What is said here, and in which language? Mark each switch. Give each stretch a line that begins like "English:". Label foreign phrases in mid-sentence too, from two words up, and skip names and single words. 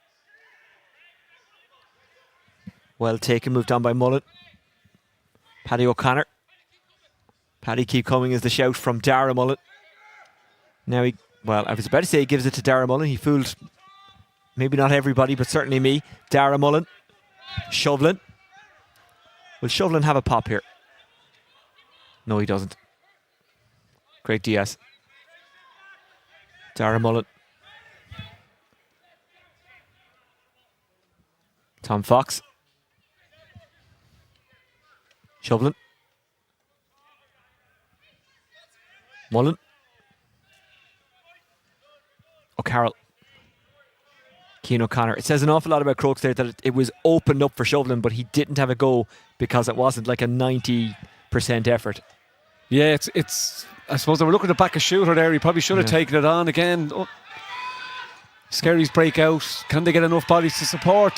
English: Well taken, moved on by Mullen. Paddy O'Connor. Paddy keep coming is the shout from Dara Mullen. Now I was about to say he gives it to Dara Mullen. He fooled maybe not everybody, but certainly me. Dara Mullen. Shovlin. Will Shovlin have a pop here? No, he doesn't. Craig Diaz. Dara Mullen. Tom Fox. Shovlin. Mullen. O'Carroll. Cian O'Connor. It says an awful lot about Crokes there that it was opened up for Shovlin, but he didn't have a go because it wasn't like a 90% effort. Yeah, it's. I suppose they were looking to back a shooter there. He probably should have taken it on again. Oh. Skerries break out. Can they get enough bodies to support?